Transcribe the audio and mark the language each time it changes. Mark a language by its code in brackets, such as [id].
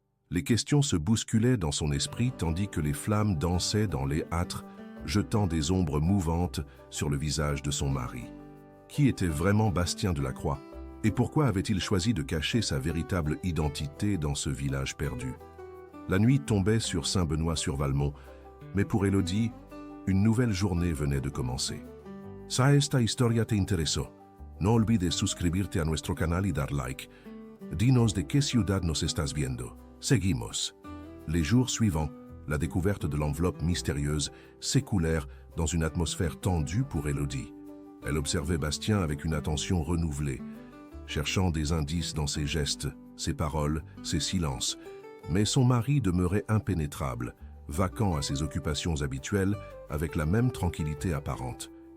[fr] Les questions se bousculaient dans son esprit tandis que les flammes dansaient dans les âtres, jetant des ombres mouvantes sur le visage de son mari. Qui était vraiment Bastien Delacroix? Et pourquoi avait-il choisi de cacher sa véritable identité dans ce village perdu? La nuit tombait sur Saint-Benoît-sur-Valmont, mais pour Élodie, une nouvelle journée venait de commencer. [es] Si esta historia te interesó, no olvides suscribirte a nuestro canal y dar like. Dinos de qué ciudad nos estás viendo. Seguimos. [fr] Les jours suivants, la découverte de l'enveloppe mystérieuse s'écoulèrent dans une atmosphère tendue pour Élodie. Elle observait Bastien avec une attention renouvelée, cherchant des indices dans ses gestes, ses paroles, ses silences. Mais son mari demeurait impénétrable, vacant à ses occupations habituelles avec la même tranquillité apparente.